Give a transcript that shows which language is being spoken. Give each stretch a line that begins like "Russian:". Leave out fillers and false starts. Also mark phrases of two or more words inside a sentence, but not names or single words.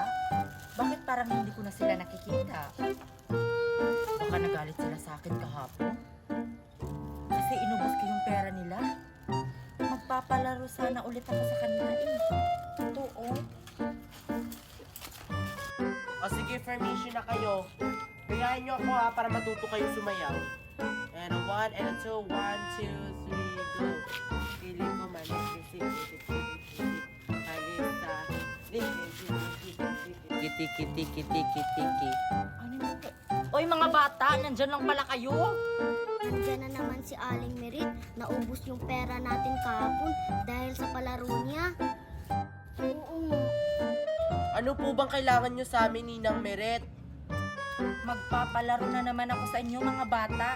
Filipino: Bakit parang hindi ko na sila nakikita? Baka nagalit sila sa akin kahapon. Kasi inubos ko yung pera nila. Magpapalaro sana ulit ako sa kanila eh. Totoo. O sige, formation na kayo. Gayahin nyo ako ha, para matuto kayo sumayaw.
English: And a 1 and a 2, 1, 2, 3, go. Piling ko manis, kisik, kisik, kisik, kisik. Manisa, kiti, kiti, kiti, kiti, kiti.
Filipino: Ano yun? Oy mga bata, nandyan lang pala kayo. Nandiyan na naman si Aling Merit. Naubos yung pera natin kahapon dahil sa palaro niya. Oo nga. Ano po bang kailangan nyo sa amin, Ninang Meret? Magpapalaro na naman ako sa inyo mga bata.